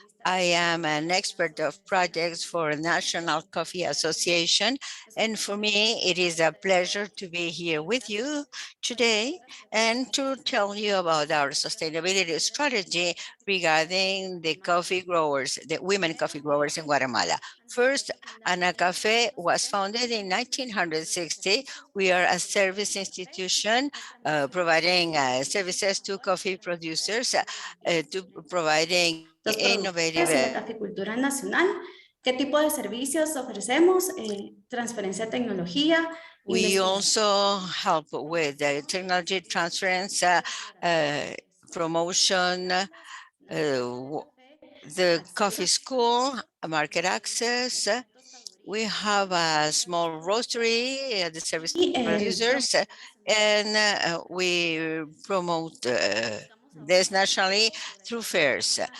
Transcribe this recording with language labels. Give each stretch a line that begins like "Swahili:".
English: I am an expert of projects for National Coffee Association, and for me, it is a pleasure to be here with you today and to tell you about our sustainability strategy regarding the coffee growers, the women coffee growers in Guatemala. First, Ana Café was founded in 1960. We are a service institution providing services to coffee producers, to providing
Spanish: Los
English: innovative.
Spanish: productores y la caficultura nacional. ¿Qué tipo de servicios ofrecemos? Transferencia de tecnología.
English: We also help with technology transference, promotion, the coffee school, market access. We have a small roastery, the service producers, and we promote this nationally through fairs.